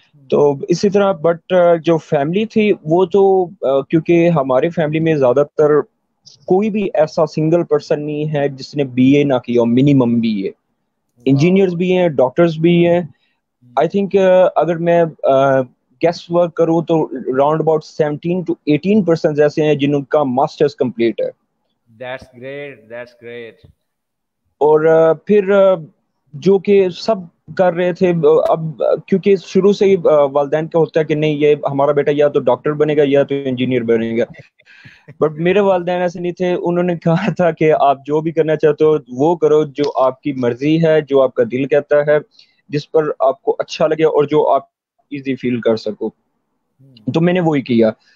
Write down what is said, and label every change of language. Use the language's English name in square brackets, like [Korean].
[Urdu] تو اسی طرح بٹ جو فیملی تھی وہ تو کیونکہ ہماری فیملی میں زیادہ تر کوئی بھی ایسا سنگل پرسن نہیں ہے جس نے بی اے نہ کیا, منیمم بی اے. انجینئرز واو. بھی ہیں, ڈاکٹرز بھی ہیں. آئی تھنک اگر میں گیس ورک کروں تو راؤنڈ اباؤٹ 17 to 18% ایسے ہیں جن کا ماسٹرز کمپلیٹ ہے. [English] That's great, that's great. [Urdu] اور پھر جو کہ سب کر رہے تھے, اب کیونکہ شروع سے ہی والدین کا ہوتا ہے کہ نہیں یہ ہمارا بیٹا یا تو ڈاکٹر بنے گا یا تو انجینئر بنے گا, بٹ میرے والدین ایسے نہیں تھے. انہوں نے کہا تھا کہ آپ جو بھی کرنا چاہتے ہو وہ کرو, جو آپ کی مرضی ہے, جو آپ کا دل کہتا ہے, جس پر آپ کو اچھا لگے اور جو آپ ایزی فیل کر سکو. تو میں نے وہی کیا.